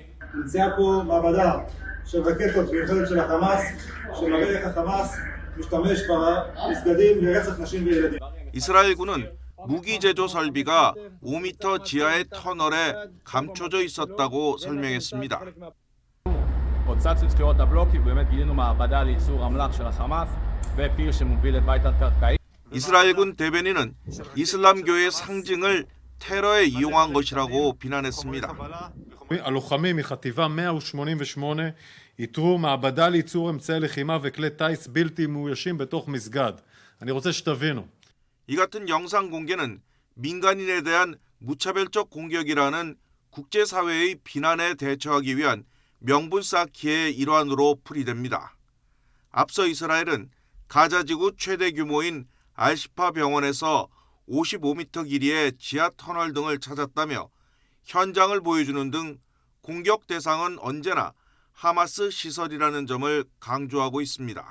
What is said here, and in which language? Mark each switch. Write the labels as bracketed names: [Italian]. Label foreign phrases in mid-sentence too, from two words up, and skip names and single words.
[Korean] 이스라엘군은 무기 제조 설비가 5m 지하의 터널에 감춰져 있었다고 설명했습니다. [Hebrew] פוצץ את שטירות הבלוקים, באמת גילינו מעבדה לייצור אמל"ח של החמאס ופיר שמוביל את בית התת-קרקעי. [Korean] 이스라엘군 대변인은 이슬람교의 상징을 테러에 이용한 것이라고 비난했습니다. [Hebrew] הלוחמים מחטיבה 188 איתרו מעבדה לייצור אמצעי לחימה וכלי טיס בלתי מאוישים בתוך מסגד. אני רוצה שתבינו. [Korean] 이 같은 영상 공개는 민간인에 대한 무차별적 공격이라는 국제사회의 비난에 대처하기 위한 명분 쌓기의 일환으로 풀이됩니다. 앞서 이스라엘은 가자지구 최대 규모인 알시파 병원에서 55m 길이의 지하 터널 등을 찾았다며 현장을 보여주는 등 공격 대상은 언제나 하마스 시설이라는 점을 강조하고 있습니다.